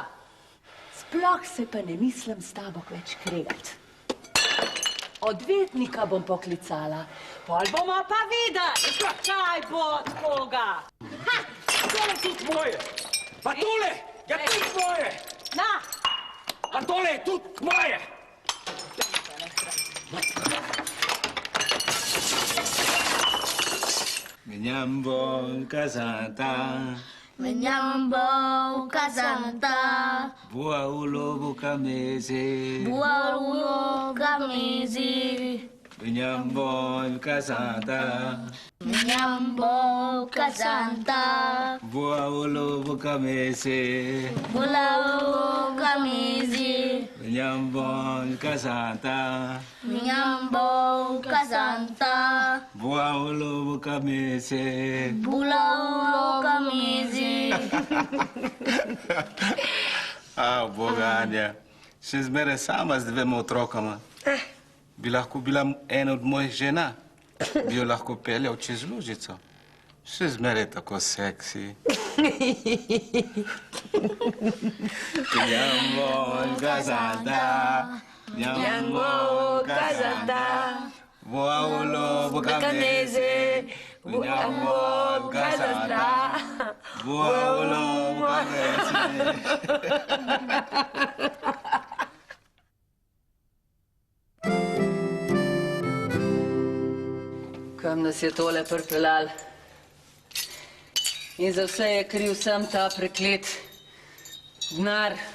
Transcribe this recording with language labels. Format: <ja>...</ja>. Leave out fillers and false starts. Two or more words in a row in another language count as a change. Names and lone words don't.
<sl>Sploh se pa ne mislim s tabo več kregati. Odvetnika bom poklicala, pol bomo pa videli, kaj bo od koga. Tole tudi moje, pa tole je tudi moje. Na! Pa tole je tudi moje. Menyambo kazanta. Menyambo kazanta. Bua ulo buka meze. Bua ulo kamezi. Menyambo kazanta. Menyambo kazanta. Bua ulo buka meze. Bula ulo kamezi. Menyambo kazanta. Menyambo kazanta. Bua ulo buka meze. Bula ulo kamezi. Boga, Anja, še zmeraj sama z dvema otrokama. Bi lahko bila ena od mojih žena. Bi jo lahko peljal čez lužico. Še zmeraj tako seksi. Menyambo kazanta. Menyambo kazanta. Bua ulo buka meze. Menyambo kazanta. Bua ulo buka meze. Kam nas je tole pripeljal? In za vse je kriv sam ta preklet denar.</sl>